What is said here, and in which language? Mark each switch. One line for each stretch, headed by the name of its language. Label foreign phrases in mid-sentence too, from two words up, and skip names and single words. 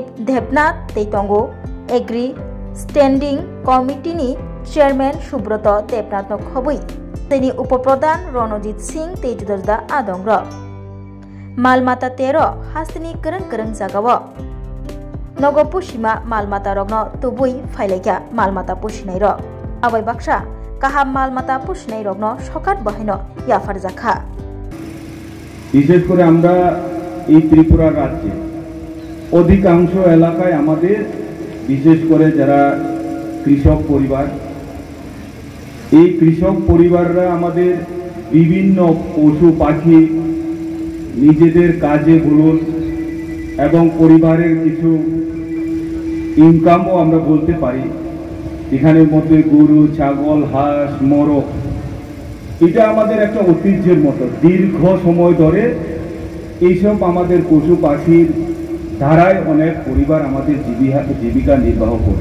Kok Borok: देबनाथ तेतंगो
English: agri standing committeeni chairman
Kok Borok: सुब्रत देबनाथ खबै तेनि उपप्रधान रणजीत सिंह तेजुदरदा आदंग्र मालमाता तेरो हास्तिनि करं जागाव नगो पुसिमा मालमाता रग्न तुबुई फाइलाइका मालमाता पुसिनाय र आबै बाक्सा काहा मालमाता पुसिनाय रग्न सकात बहायनो याफार जाखा
Bangla: বিশেষ করে আমরা এই ত্রিপুরা রাজ্যে অধিকাংশ এলাকায় আমাদের বিশেষ করে যারা কৃষক পরিবার এই কৃষক পরিবাররা আমাদের বিভিন্ন পশু পাখি নিজেদের কাজে বলুন এবং পরিবারের কিছু ইনকামও আমরা বলতে পারি এখানের মধ্যে গরু ছাগল হাঁস মোরগ এটা আমাদের একটা ঐতিহ্যের মতো দীর্ঘ সময় ধরে এইসব আমাদের পশু পাখির ধারায় অনেক পরিবার আমাদের জীবিকা নির্বাহ করে